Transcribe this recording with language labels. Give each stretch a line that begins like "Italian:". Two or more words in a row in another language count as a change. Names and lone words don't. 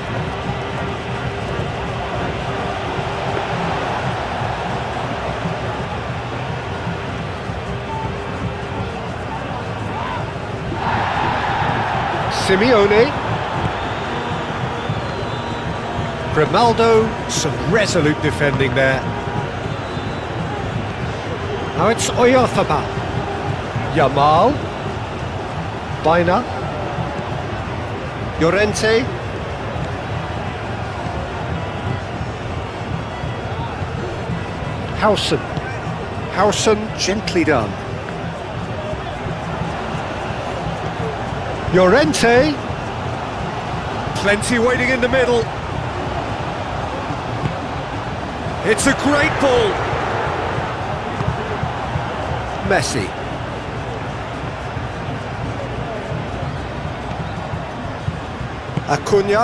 English: Simeone. Grimaldo, some resolute defending there. Now it's Oyarzabal. Yamal. Baina. Llorente. Howson gently done. Llorente. Plenty waiting in the middle. It's a great ball. Messi. Acuna.